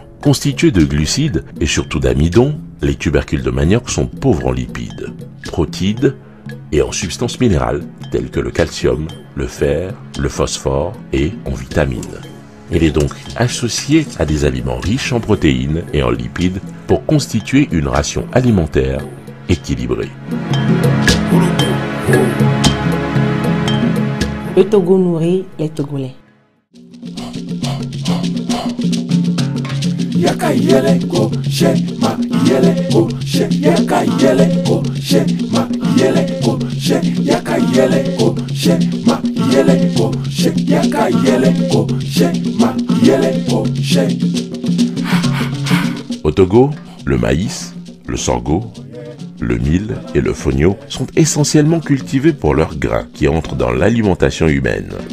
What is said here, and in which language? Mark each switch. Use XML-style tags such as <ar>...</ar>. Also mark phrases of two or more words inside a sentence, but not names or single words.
<fr>Constitués de glucides et surtout d'amidon, les tubercules de manioc sont pauvres en lipides, protides et en substances minérales telles que le calcium, le fer, le phosphore et en vitamines. Il est donc associé à des aliments riches en protéines et en lipides pour constituer une ration alimentaire équilibrée. Le Togo nourrit les Togolais. Yaka yele ko shema yele ko she yaka yele ko shema yele ko she yaka yele ko shema yele ko she yaka yele ko shema yele ko she. Au Togo, le maïs, le sorgho, le mil et le fonio sont essentiellement cultivés pour leurs grains qui entrent dans l'alimentation humaine.</fr>